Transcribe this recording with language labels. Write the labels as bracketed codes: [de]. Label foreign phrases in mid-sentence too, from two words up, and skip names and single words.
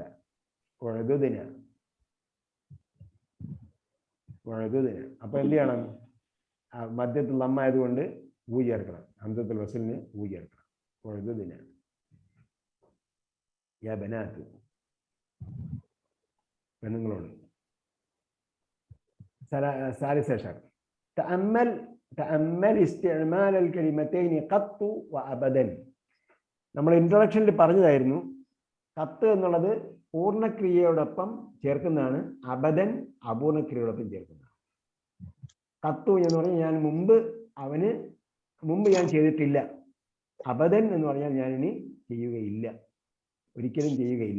[ml] ഉഴുതുദിന, ഉഴുതുദിന. അപ്പൊ എന്ത് ചെയ്യണം? മധ്യത്തിൽ നമ്മായതുകൊണ്ട് ഊ ചേർക്കണം. ഹംസത്തുൽ വസ്ലിന് ഊ ചേർക്കണം. ഉഴുതുദിന [ar] يا بنات, [ml] പെണ്ണുങ്ങളോട്. [ar] ثالث عشر تأمل استعمال الكلمتين قط وأبدا. [ml] നമ്മൾ ഇൻട്രൊഡക്ഷനിൽ പറഞ്ഞതായിരുന്നു, കത്ത് എന്നുള്ളത് പൂർണ്ണക്രിയയോടൊപ്പം ചേർക്കുന്നതാണ്, അബദൻ അപൂർണക്രിയയോടൊപ്പം ചേർക്കുന്നതാണ്. കത്തു എന്ന് പറഞ്ഞാൽ ഞാൻ മുമ്പ് ഞാൻ ചെയ്തിട്ടില്ല. അബദൻ എന്ന് പറഞ്ഞാൽ ഞാൻ ഇനി ചെയ്യുകയില്ല, ഒരിക്കലും ചെയ്യുകയില്ല.